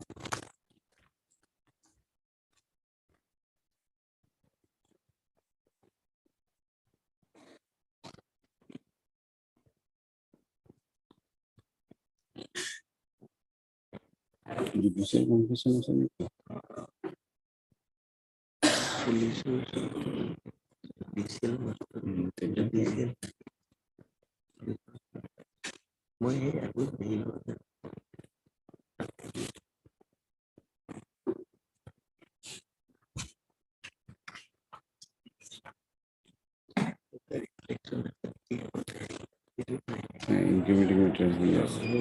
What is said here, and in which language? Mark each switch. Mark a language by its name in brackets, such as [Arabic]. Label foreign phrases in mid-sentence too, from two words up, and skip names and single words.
[English] Judicial confession [Assamese] আছে নাকি? পুলিশের judicial মই এই আগত দেখিলো [English] Incriminating materials,